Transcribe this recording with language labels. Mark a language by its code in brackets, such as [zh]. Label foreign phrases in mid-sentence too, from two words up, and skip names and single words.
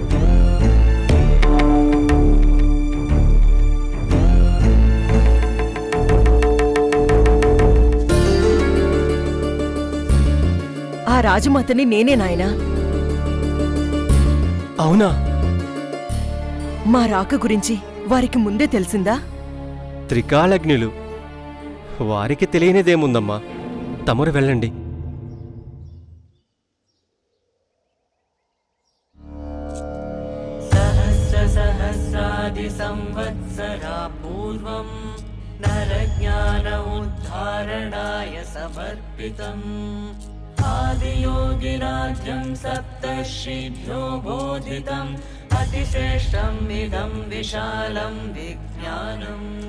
[te] ఆ రాజమాతని నేనే నాయనా. అవునా? మా రాక గురించి వారికి ముందే తెలిసిందా? త్రికాళజ్ఞులు, వారికి తెలియనిదేముందమ్మా. తమరు వెళ్ళండి. [sa] सहस्रादि संवत्सरा पूर्वं नरज्ञान उद्धारणाय समर्पितम् आदियोगिराज्यं सप्तर्षिभ्यो बोधितम् अतिश्रेष्ठम् इदं विशालं विज्ञानम्